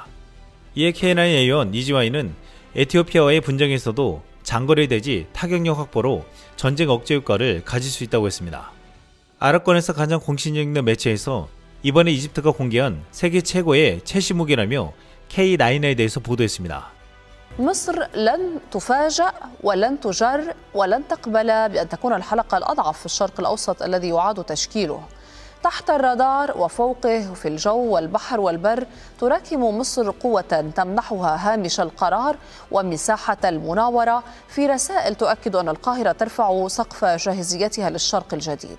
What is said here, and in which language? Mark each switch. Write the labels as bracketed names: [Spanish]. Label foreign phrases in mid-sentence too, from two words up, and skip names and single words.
[Korean] 이에 K9A1 EGY는 에티오피아와의 분쟁에서도 장거리 대지 타격력 확보로 전쟁 억제 효과를 가질 수 있다고 했습니다. 아랍권에서 가장 공신력 있는 매체에서 이번에 이집트가 공개한 세계 최고의 최신 무기라며 K9에 대해서 보도했습니다. [Arabic] مصر لن تفاجأ ولن تجر ولن تقبل بأن تكون الحلقة الأضعف في الشرق الأوسط الذي يعاد تشكيله. تحت الرادار وفوقه في الجو والبحر والبر تراكم مصر قوة تمنحها هامش القرار ومساحة المناورة في رسائل تؤكد أن القاهرة ترفع سقف جاهزيتها للشرق الجديد.